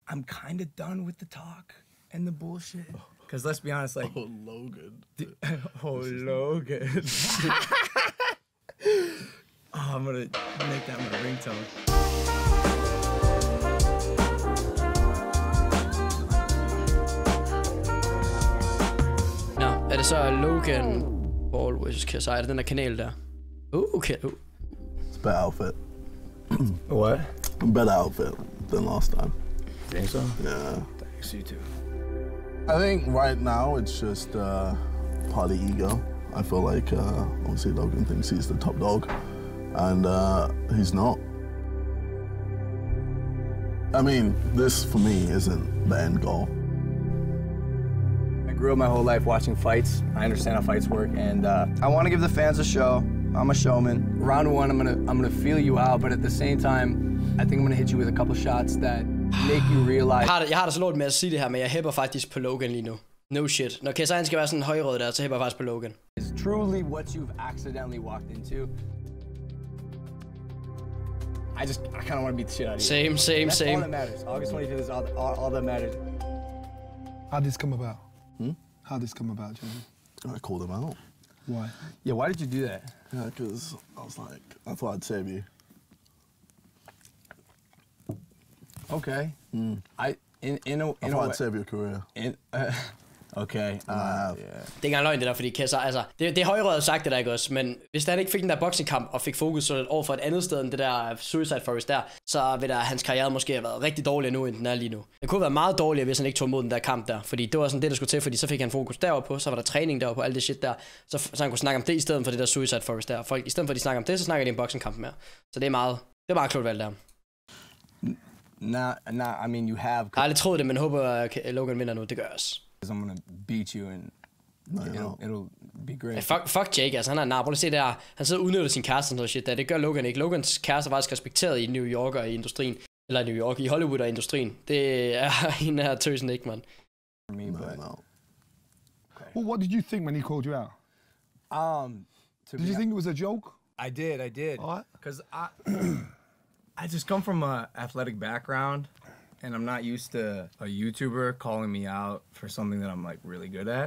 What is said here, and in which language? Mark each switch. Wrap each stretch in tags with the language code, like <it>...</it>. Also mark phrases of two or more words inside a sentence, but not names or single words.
<en>I'm kind of done with the talk and the bullshit. Because let's be honest, like... Oh, Logan. Logan. Oh, I'm going to make that my ringtone.</en> <da>Nå, er det så Logan, always KSI, er det den der kanal der?</da> <en>Okay. It's a better outfit. What? Better outfit than last time. Think so? Yeah. Thanks, you too. I think right now it's just part of ego. I feel like obviously Logan thinks he's the top dog, and he's not. I mean, this for me isn't the end goal. I grew up my whole life watching fights. I understand how fights work, and I want to give the fans a show. I'm a showman. Round one, I'm gonna feel you out, but at the same time, I think I'm gonna hit you with a couple shots that make you realize.</en> <da>Jeg har da så lort med at sige det her, men jeg hæpper faktisk på Logan lige nu.</da> <en>No shit.</en> <da>Når KSI skal være sådan en højrød der, så hæpper jeg faktisk på Logan.</da> <en>It's truly what you've accidentally walked into. I kind of want to beat the shit out of you. Same. That's all that matters. August 25th is all that matters. How'd this come about? How'd this come about, Jamie? I called him out. Why? Yeah, why did you do that? Yeah, because I was like, I thought I'd save you. Okay. I thought I'd save your career. Okay. I have.</en> <da>Det er ikke engang løgn det der, fordi KSI, altså, det er højrøret sagt det der, ikke også? Men hvis han ikke fik den der boxingkamp og fik fokus over for et andet sted end det der Suicide Forest der, så vil hans karriere måske have været rigtig dårligere nu, end den er lige nu. Det kunne have været meget dårligere, hvis han ikke tog imod den der kamp der, fordi det var sådan det, der skulle til, fordi så fik han fokus deroppe på, så var der træning deroppe på, alt det shit der, så han kunne snakke om det i stedet for det der Suicide Forest der. Folk, i stedet for at de snakker om det, så snakker de en boxingkamp mere. Så det er meget klogt valgt der.</da> <en>Nah, I mean, you have...</en> <da>Jeg har aldrig troet det, men håber, at Logan vinder nu. Det gør jeg også.</da> <en>I'm gonna beat you and it'll be great.</en> <da>Fuck Jake, altså han er nar. Prøv at se der. Han sidder og udnytter sin kæreste og sådan noget shit der. Det gør Logan ikke. Logans kæreste er faktisk respekteret i New York og i industrien. Eller i New York, i Hollywood og industrien. Det er en her tøsen ikke, man.</da> <en>Well, what did you think when he called you out? Did you think it was a joke? I did. All right. Because I just come from an athletic background, and I'm not used to a YouTuber calling me out for something that I'm like really good at.</en>